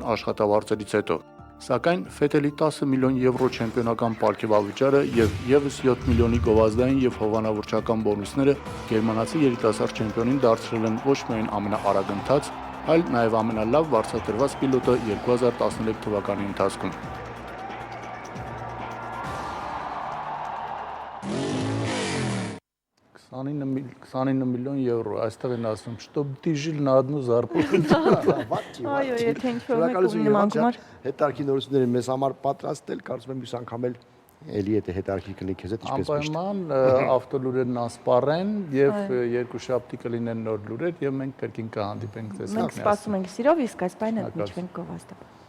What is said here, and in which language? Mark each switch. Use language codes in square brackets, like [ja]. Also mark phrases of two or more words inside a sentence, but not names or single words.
[hy] աշխատավարձերից հետո։ Սակայն Ֆետելի 10 միլիոն եվրո չեմպիոնական պարգևավճարը եւ եւս 7 միլիոնի գովազդային եւ հովանավորչական բոնուսները գերմանացի երիտասարդ չեմպիոնին դարձրել են ոչ միայն ամենաարագընթաց, այլ նաեւ ամենալավ վարձատրված պիլոտը 2013 թվականի ընթացքում։ 29 միլիոն եվրո, այստեղ են ասում, [ru] чтоб ты жил на одну зарплату։ [hy] Այո, եթե ինչ-որ մեկում նման գումար հետարքի նորությունները մեզ համար պատրաստել, կարծում եմ մյուս անգամ էլի եթե հետարքի կլինի քեզ հետ ինչպես միշտ։ Անպայման ավտոլուրերն ասպառեն եւ երկուշաբթի կլինեն նոր լուրեր եւ մենք կրկին կհանդիպենք ձեզ հետ։ Մենք սպասում ենք սիրով, իսկ այս պայն ընդմիջվենք գովազդը։